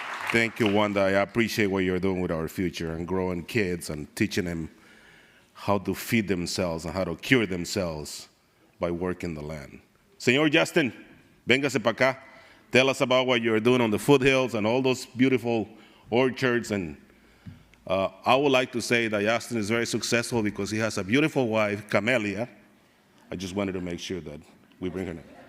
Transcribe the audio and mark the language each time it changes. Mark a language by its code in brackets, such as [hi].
[en] Thank you, Wanda. I appreciate what you're doing with our future and growing kids and teaching them how to feed themselves and how to cure themselves by working the land. [es] Señor Justin, véngase para acá. [en] Tell us about what you're doing on the foothills and all those beautiful orchards. And I would like to say that Justin is very successful because he has a beautiful wife, Camelia. I just wanted to make sure that we bring her name.